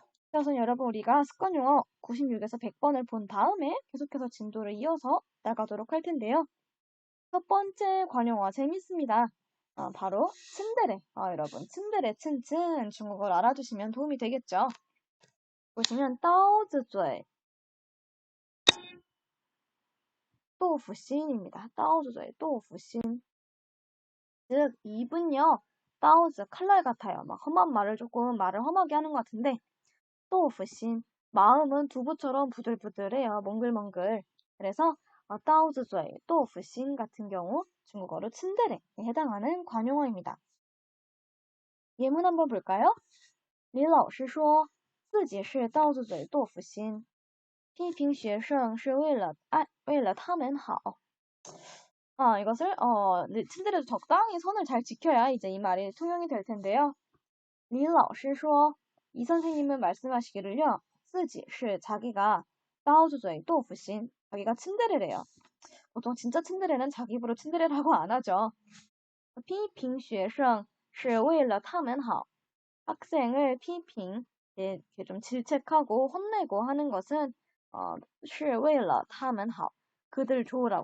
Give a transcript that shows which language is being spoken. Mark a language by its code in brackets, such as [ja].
[ko] 그래서 여러분 우리가 습관 용어 96에서 100번을 본 다음에 계속해서 진도를 이어서 나가도록 할 텐데요. 첫 번째 관용어 재밌습니다. 바로 츤데레. 여러분 츤데레 츤츤 중국어를 알아두시면 도움이 되겠죠. 보시면 [zh] 刀子嘴 豆腐心 [ko] 입니다. [zh] 刀子嘴 豆腐心. [ko] 즉 입은요. [zh] 刀子 [ko] 칼날 같아요. 막 험한 말을 말을 험하게 하는 것 같은데 [zh] 豆腐心 [ko] 마음은 두부처럼 부들부들해요. 몽글몽글. 그래서 [zh] 刀子嘴 豆腐心 [ko] 같은 경우 중국어로 츤데레에 해당하는 관용어입니다. 예문 한번 볼까요? [zh] 李老师说自己是刀子嘴豆腐心批评学生是为了他们好. [ko] 이것을 츤데레도 적당히 선을 잘 지켜야 이제 이 말이 통용이 될 텐데요. [zh] 李老师说, [ko] 이 선생님은 말씀하시기를요. [zh] 自己是 [ko] 자기가 [zh] 刀子嘴豆腐心, [ko] 자기가 츤데레래요. 보통 진짜 츤데레는 자기 입으로 츤데레라고 안 하죠. [zh] 批评学生是为了他们好. [ko] 학생을 [zh] 批评, [ko] 이렇게 좀 질책하고 혼내고 하는 것은 [zh] 是为了他们好. [ko] 그들 좋으라고.